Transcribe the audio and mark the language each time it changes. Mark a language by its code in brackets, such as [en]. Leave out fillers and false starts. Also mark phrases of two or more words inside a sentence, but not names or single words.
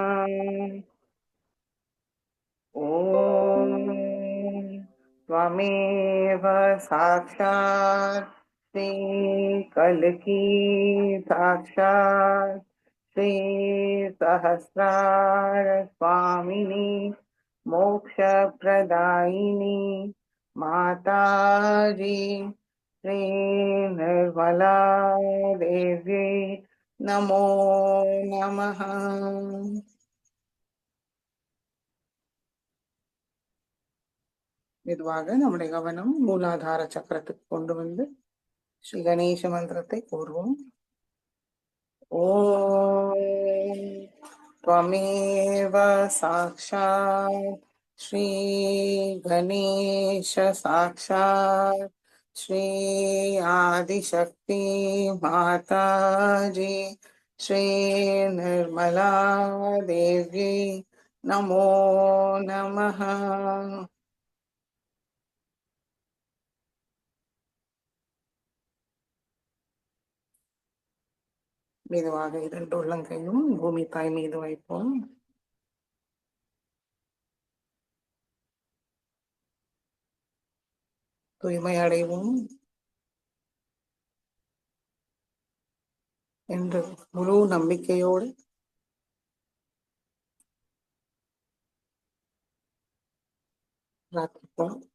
[sa] ॐ त्वमेव साक्षात् श्रीकल्की साक्षात् श्रीसहस्रार स्वामिनी मोक्षप्रदायिनी माताजी श्री निर्मला देव्यै नमो नमः। [ta] மெதுவாக நம்முடைய கவனம் மூலாதார சக்கரத்துக்கு கொண்டு வந்து ஸ்ரீ கணேச மந்திரத்தை கூறுவோம். [sa] ஓம் त्वमेव साक्षात् श्री गणेश साक्षात् श्री आदिशक्ति माताजी श्री निर्मला देवी नमो नमः। [ta] மெதுவாக இரண்டு உள்ளங்கையும் பூமி தாய் மீது வைப்போம். தூய்மை அடைவோம் என்று முழு நம்பிக்கையோடு பிரார்த்திப்போம்.